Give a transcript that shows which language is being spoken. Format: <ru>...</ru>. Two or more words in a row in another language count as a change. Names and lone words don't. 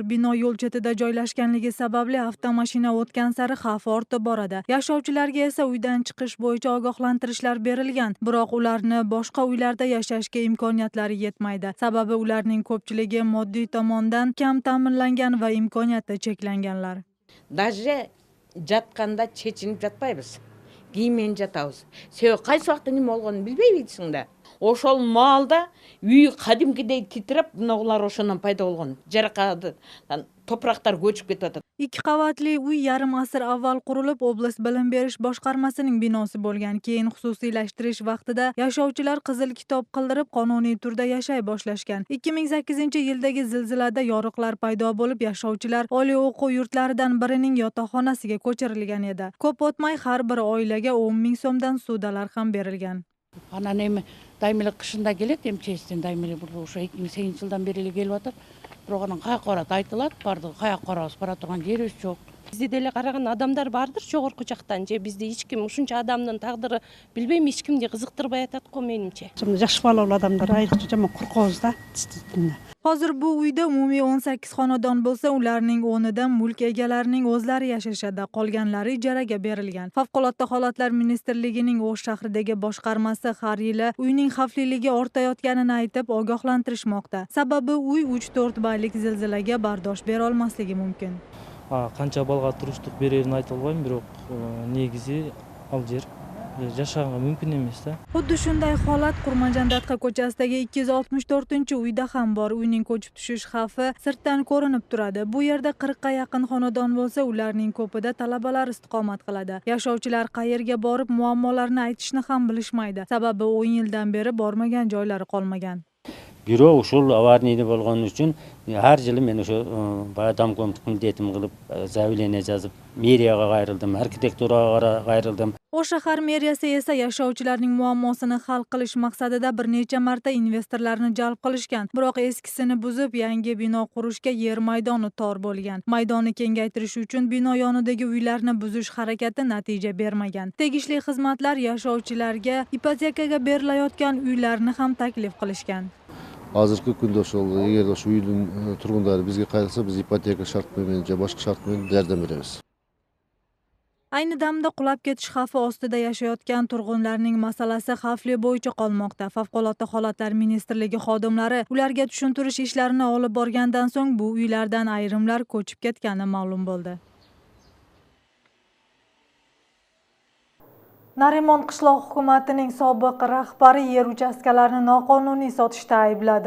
<uz>Bino yo'l chetida joylashganligi sababli avtomashina o'tgan sari xavf ortib boradi. Yashovchilarga esa uydan chiqish bo'yicha ogohlantirishlar berilgan, biroq ularni boshqa uylarda yashashga imkoniyatlari yetmaydi. Sababi ularning ko'pchiligi moddiy tomondan kam ta'minlangan va imkoniyati cheklanganlar.</uz> <ky>Даже жатқанда чечиніп жатпайбыз. Киймен жатабыз. Себеби кайсы вакытта неме болгонун билбейбизсиң да. Ошол маалда үй кадимкидей титиреп, мынагулар ошондон пайда болгон. Жаракаттан топурактар көчүп кетип атат.</ky> <uz>Ikki qavatli uy yarim asr avval qurilib, oblast bilim berish boshqarmasining binosi bo'lgan. Keyin xususiylashtirish vaqtida yashovchilar qizil kitob qildirib, qonuniy turda yashay boshlashgan. 2008-yildagi zilzilada yoriqlar paydo bo'lib, yashovchilar oliy o'quv yurtlaridan birining yotoqxonasiga ko'chirilgan edi. Ko'p o'tmay har bir oilaga 10 ming so'mdan sudalar ham berilgan.</uz> <ky>Анан эми дайымеле кышында келет, эмчестен дайымеле бул ошо 2008-жылдан бери эле келип атат. Бирок анан каяка барат айтылат, бардыгы каяка барабыз, бара турган жерибиз жок. Бизде деле караган адамдар бардыр жогорку жактан, же бизде эч ким ушунча адамдын тагдыры билбейм, эч кимди кызыктырбай атат го менимче. Жаш балалуу адамдар айрыкча жаман коркобуз да.</ky> <uz>Hozir bu uyda umumiy 18 xonadon bo'lsa, ularning 10ida mulk egalarining o'zlari yashashadi, qolganlari ijaraga berilgan. Favqulodda holatlar ministrligining O'sh shahridagi boshqarmasi har yili uyning xavfliligi ortayotganini aytib ogohlantirishmoqda. Sababi uy 3-4 ballik zilzilaga bardosh bera olmasligi mumkin. Qancha balga</uz> <ky>туруштук берерин</ky> <uz>ayta olmayman, biroq</uz> <ky>негизи ал жер</ky> <uz>yashashga mumkin emas da. Xuddi shunday holat Qurmanjandatqa ko'chasidagi 264-uyda ham bor. Uyning ko'chib tushish xavfi sirtdan ko'rinib turadi. Bu yerda 40 ga yaqin xonadon bo'lsa, ularning ko'pida talabalar istiqomat qiladi. Yashovchilar qayerga borib muammolarni aytishni ham bilishmaydi. Sababi 10 yildan beri bormagan joylari qolmagan.</uz> <ky>Бирок ушул аварийный болгон үчүн ар жылы мен ошо дам комитет милдетим кылып заявление жазып мэрияга кайрылдым, архитектурага кайрылдым.</ky> <uz>O'sh shahar meriyasi esa yashovchilarning muammosini hal qilish maqsadida bir necha marta investorlarni jalb qilishgan. Biroq eskisini buzib, yangi bino qurishga yer maydoni tor bo'lgan. Maydonni kengaytirish uchun bino yonidagi uylarni buzish harakati natija bermagan. Tegishli xizmatlar yashovchilarga ipotekaga berilayotgan uylarni ham taklif qilishgan. Hozirgi kunda</uz> <ky>ошол эгер ошо үйдүн тургундары бизге кайрылса, биз ипотека шарт менен же башка шарт менен жардам беребиz.</ky> <uz>Ayni damda qulab ketish xavfi ostida yashayotgan turg'unlarning masalasi xavfli bo'yicha qolmoqda. Favqulodda holatlar ministrligi xodimlari ularga tushuntirish ishlarini olib borgandan so'ng bu uylardan ayrimlar ko'chib ketgani ma'lum bo'ldi. Narimon qishloq hukumatining sobiq rahbari yer uchastkalarini noqonuniy sotishda aybladi.</uz>